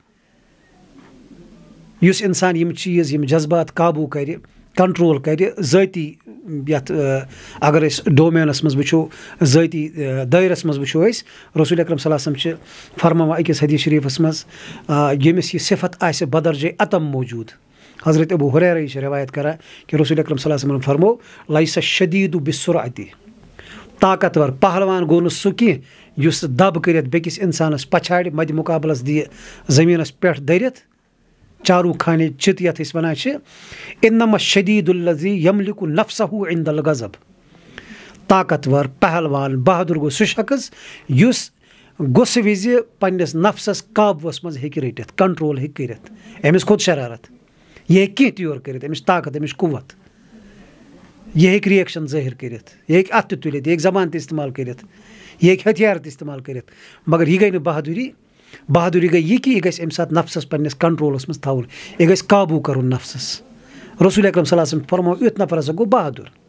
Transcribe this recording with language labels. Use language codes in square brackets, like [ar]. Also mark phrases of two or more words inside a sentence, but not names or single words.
[ks] یُس اِنسان یِم چیٖز یِم جذبات قابوٗ کَرِ کنٹرول کَرِ ذٲتی یَتھ اگر أسۍ ڈومینَس منٛز وٕچھو ذٲتی دٲیرَس منٛز وٕچھو أسۍ رسول اکرم [ar] صلی اللہ علیہ وسلم [ks] چھِ فرماوان أکِس حدیث شریٖفَس منٛز ییٚمِس یہِ صفت آسہِ بدرجے عتم موجوٗد حضرت ابوٗ ہُریرہ چھِ رِوایت کران کہِ رسول اکرم [ar] صلی اللہ علیہ وسلم [ks] فرمو [ar] لیسَ الشدیٖدُ بِالسُرعتی [ks] طاقتور پہلوان گوٚو نہٕ سُہ کینٛہہ یُس دب کٔرِتھ بیٚکِس اِنسانَس پَچھاڑِ مدِ مُقابلَس دِیہِ زٔمیٖنَس پٮ۪ٹھ دٔرِتھ چاروٗ خانے چِت یَتھ أسۍ وَنان چھِ [ar] اِنما الشدیٖدُ الذی یملِکُ نفسہُ عند الغضب [ks] طاقتور پہلوان بہادُر گوٚو سُہ شخص یُس غُصہٕ وِزِ پنٛنِس نفسَس قابوٗوَس منٛز ہیٚکہِ رٔٹِتھ کنٹرول ہیٚکہِ کٔرِتھ أمِس کھوٚت شرارت یہِ ہیٚکہِ کینٛہہ تہِ یورٕ کٔرِتھ أمِس طاقت أمِس قُوت یہِ ہیٚکہِ رِیَکشَن ظٲہِر کٔرِتھ یہِ ہیٚکہِ اَتھٕ تہِ تُلِتھ یہِ ہیٚکہِ زبان تہِ استعمال کٔرِتھ یہِ ہیٚکہِ ہتھیار تہِ استعمال کٔرِتھ مگر یہِ گٔے نہٕ بہادُری گٔے یہِ کہِ یہِ گژھِ اَمہِ ساتہٕ نفسَس پنٛنِس کنٹرولَس منٛز تھاوُن یہِ گژھِ قابوٗ کَرُن نفسَس رسول اکرم [ar] صلی اللہ علیہ وسلم [ks] فرمو یُتھ نفر ہسا گوٚو بہادُر